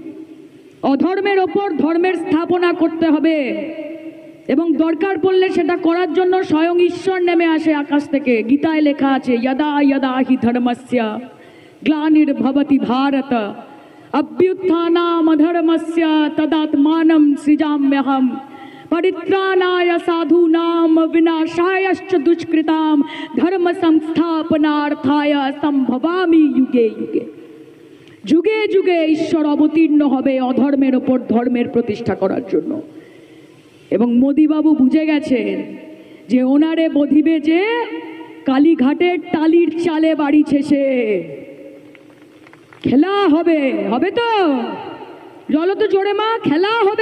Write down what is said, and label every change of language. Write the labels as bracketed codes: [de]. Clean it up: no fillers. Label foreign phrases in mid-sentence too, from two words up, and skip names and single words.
[bn] অধর্মের ওপর ধর্মের স্থাপনা করতে হবে। এবং দরকার পড়লে সেটা করার জন্য স্বয়ং ঈশ্বর নেমে আসে আকাশ থেকে। গীতায় লেখা আছে, [sa] যদা যদা হি ধর্মস্য গ্লানির্ভবতি ভারত অভ্যুত্থানাম অধর্মস্য তদাত্মানম সৃজাম্যহম परित्राणाय साधूनां विनाशायश्च दुष्कृतां धर्म संस्थापनार्थाय संभवामि युगे युगे। [bn] যুগে যুগে ঈশ্বর অবতীর্ণ হবে অধর্মের ওপর ধর্মের প্রতিষ্ঠা করার জন্য। এবং মোদিবাবু বুঝে গেছেন যে ওনারে বধিবে যে কালীঘাটের টালির চালে বাড়ি ছেসে। খেলা হবে, হবে তো? বলো তো জোরে মা, খেলা হবে।